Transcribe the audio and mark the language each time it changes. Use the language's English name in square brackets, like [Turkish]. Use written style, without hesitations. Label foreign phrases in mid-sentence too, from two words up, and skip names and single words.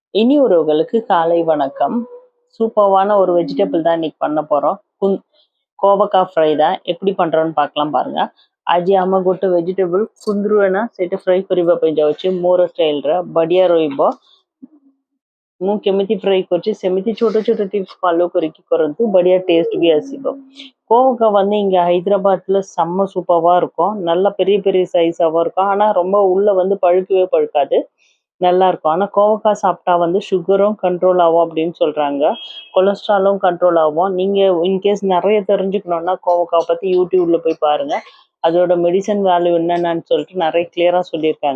[Tamil] இனி உறவுகளுக்கு காலை வணக்கம். சூப்பர்வான ஒரு வெஜிடபிள் தான் இன்னைக்கு பண்ண போகிறோம். கோவக்காய் ஃப்ரை தான். எப்படி பண்ணுறோன்னு பார்க்கலாம் பாருங்க. [Odia] ଆଜି ଆମେ ଗୋଟେ ଭେଜିଟେବୁଲ କୁନ୍ଦୁରୁ ନା ସେଇଟା ଫ୍ରାଏ କରିବା ପାଇଁ ଯାଉଛି ମୋର ଷ୍ଟାଇଲର ବଢ଼ିଆ ରହିବ। ମୁଁ କେମିତି ଫ୍ରାଏ କରୁଛି ସେମିତି ଛୋଟ ଛୋଟ ଟିପ୍ସ ଫଲୋ କରିକି କରନ୍ତୁ, ବଢ଼ିଆ டேஸ்ட் भी ଆସିବ। [Tamil] கோவக்காய் வந்து இங்கே ஹைதராபாத்தில் செம்ம சூப்பராக இருக்கும், நல்ல பெரிய பெரிய சைஸாகவும் இருக்கும், ஆனால் ரொம்ப உள்ளே வந்து பழுக்கவே பழுக்காது, நல்லா இருக்கும். ஆனால் கோவக்காய் சாப்பிட்டா வந்து சுகரும் கண்ட்ரோல் ஆகும் அப்படின்னு சொல்கிறாங்க, கொலஸ்ட்ராலும் கண்ட்ரோல் ஆகும். நீங்கள் இன்கேஸ் நிறைய தெரிஞ்சுக்கணுன்னா கோவக்காய் பற்றி யூடியூப்பில் போய் பாருங்கள், அதோட [English] medicine value [Tamil] என்னென்னு சொல்லிட்டு நிறைய கிளியராக சொல்லியிருக்காங்க.